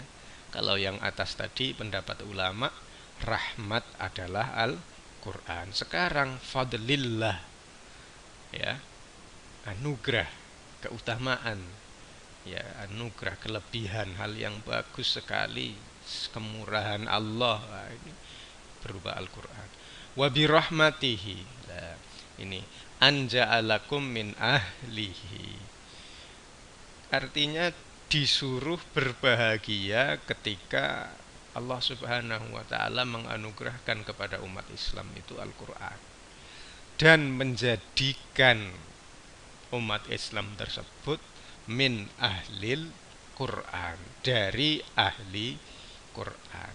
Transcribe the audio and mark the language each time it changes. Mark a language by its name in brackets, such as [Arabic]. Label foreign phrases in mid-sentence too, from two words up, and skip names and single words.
[Indonesian] Kalau yang atas tadi pendapat ulama, rahmat adalah Al-Quran. Sekarang fadlillah, ya, anugerah, keutamaan, ya, anugerah, kelebihan, hal yang bagus sekali, kemurahan Allah, ini berupa Al-Quran. [Arabic] Wa bi rahmatihi, Ini anja'alakum min ahlihi. [Indonesian] Artinya disuruh berbahagia ketika Allah [Arabic] Subhanahu wa taala [Indonesian] menganugerahkan kepada umat Islam itu Al-Qur'an dan menjadikan umat Islam tersebut [Arabic] min ahlil Quran, [Indonesian] dari ahli Quran.